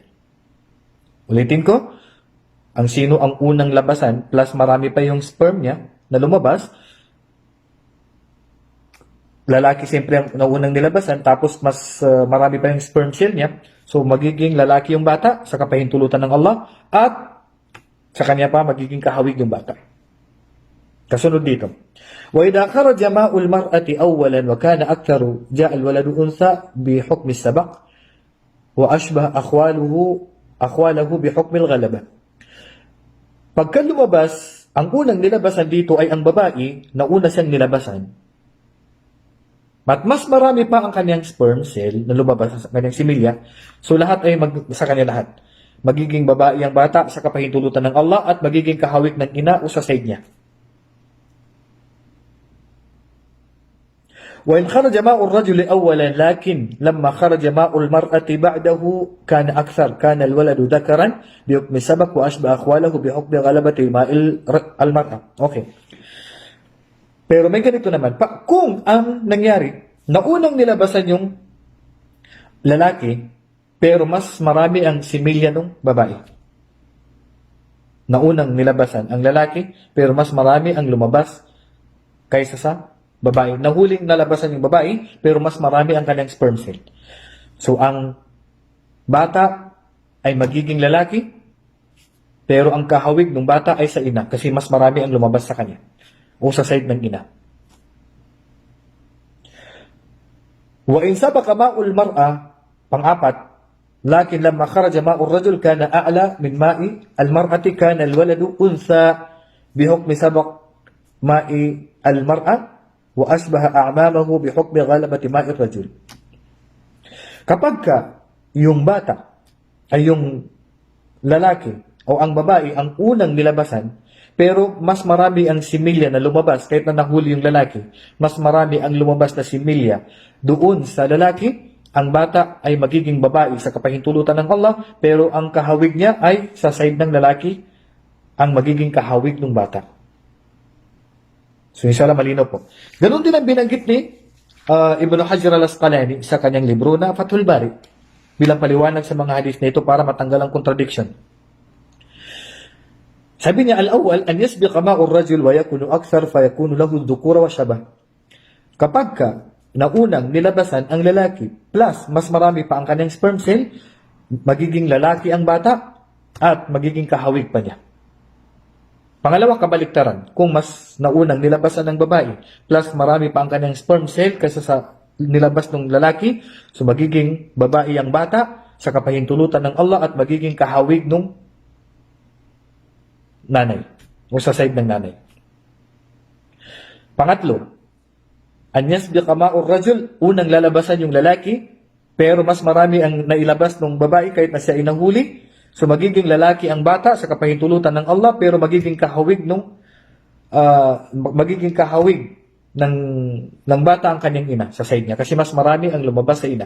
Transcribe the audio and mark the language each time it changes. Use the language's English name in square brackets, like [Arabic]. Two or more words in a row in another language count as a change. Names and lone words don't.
[Filipino] Ulitin ko, ang sino ang unang labasan plus marami pa yung sperm niya na lumabas, lalaki siyempre ang naunang nilabasan tapos mas marami pa yung [English] sperm cell [Filipino] niya, so magiging lalaki yung bata sa kapahintulutan ng Allah at sa kanya pa magiging kahawig yung bata. Kasunod dito, [Arabic] وإذا خرج ماء المرأة أولا وكان أكثر جاء الولد أنثى بحكم السبق وأشبه أخواله بحكم الغلبة. [Filipino] Pagka lumabas, ang unang nilabasan dito ay ang babae na una siyang nilabasan. At mas marami pa ang kanyang [English] sperm cell [Filipino] na lumabas sa kanyang similya, so lahat ay sa kanya lahat. Magiging babae ang bata sa kapahintulutan ng Allah at magiging kahawig ng ina o sa side niya. وإن خرج ماء الرجل أولا لكن لما خرج ماء المرأة بعده كان أكثر كان الولد ذكرا بحكم سبق وأشبه أخواله بحكم غلبة ماء المرأة. Okay. Pero may ganito naman. Kung ang nangyari, naunang nilabasan yung lalaki, pero mas marami ang similya ng babae. Naunang nilabasan ang lalaki, pero mas marami ang lumabas kaysa sa babae. Nahuling nalabasan yung babae, pero mas marami ang kanyang [English] sperm cell. [Filipino] So, ang bata ay magiging lalaki, pero ang kahawig ng bata ay sa ina, kasi mas marami ang lumabas sa kanya, o sa side ng ina. [Arabic] وإن سبق ماء المرأة, [Filipino] pang-apat, [Arabic] لكن لما خرج ماء الرجل كان أعلى من ماء المرأة كان الولد أنثى بحكم سبق ماء المرأة وأشبه أعمامه بحكم غلبة ماء الرجل. [Filipino] Kapag yung bata ay yung lalaki o ang babae ang unang nilabasan, pero mas marami ang similya na lumabas kahit na nahuli yung lalaki, mas marami ang lumabas na similya doon sa lalaki, ang bata ay magiging babae sa kapahintulutan ng Allah, pero ang kahawig niya ay sa side ng lalaki ang magiging kahawig ng bata. So inshallah malinaw po. Ganun din ang binanggit ni Ibn Hajar al-Asqalani sa kanyang libro na Fathul Bari bilang paliwanag sa mga hadith na ito para matanggal ang contradiction. Sabi niya, [Arabic] الأول، أن يسبق ماء الرجل ويكون أكثر فيكون له ذكورة وشبه. [Filipino] Kapag naunang nilabasan ang lalaki plus mas marami pa ang kanyang [English] sperm cell, [Filipino] magiging lalaki ang bata at magiging kahawig pa niya. Pangalawa, kabaliktaran. Kung mas naunang nilabasan ng babae plus marami pa ang kanyang [English] sperm cell [Filipino] kaysa sa nilabas ng lalaki, so magiging babae ang bata sa kapahintulutan ng Allah at magiging kahawig ng nanay o sa side ng nanay. Pangatlo, [Arabic] أن يسبق ماء الرجل, [Filipino] unang lalabasan yung lalaki pero mas marami ang nailabas ng babae kahit na siya ay nahuli, so magiging lalaki ang bata sa kapahintulutan ng Allah pero magiging kahawig ng bata ang kanyang ina sa side niya kasi mas marami ang lumabas sa ina.